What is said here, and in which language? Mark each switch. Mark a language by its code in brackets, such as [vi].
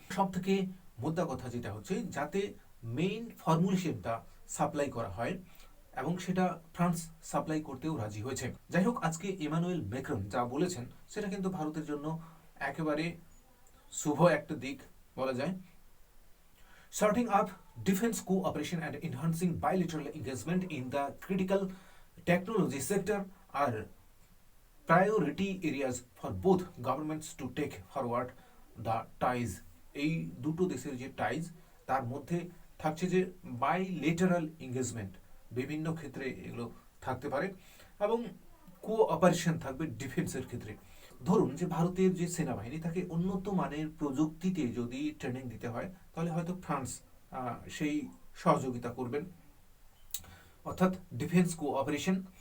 [bn] সব থেকে মোদ্দা কথা যেটা হচ্ছে যাতে মেইন ফর্মুলেশনটা সাপ্লাই করা হয় এবং সেটা ফ্রান্স সাপ্লাই করতেও রাজি হয়েছে। যাই হোক, আজকে ইমানুয়েল ম্যাক্রন যা বলেছেন সেটা কিন্তু ভারতের জন্য একেবারে শুভ একটা দিক বলা যায়। [en] Starting up defense cooperation and enhancing bilateral engagement in the critical technology sector are priority areas for both governments to take forward the ties. [bn] এই দুটো দেশের যে টাইজ তার মধ্যে থাকছে যে বাইলেটারাল এঙ্গেজমেন্ট, বিভিন্ন ক্ষেত্রে এগুলো থাকতে পারে এবং কোঅপারেশন থাকবে ডিফেন্সের ক্ষেত্রে। ধরুন যে ভারতের যে সেনাবাহিনী তাকে উন্নত মানের প্রযুক্তিতে যদি ট্রেনিং দিতে হয় তাহলে হয়তো ফ্রান্স সেই সহযোগিতা করবেন, অর্থাৎ ডিফেন্স কোঅপারেশন।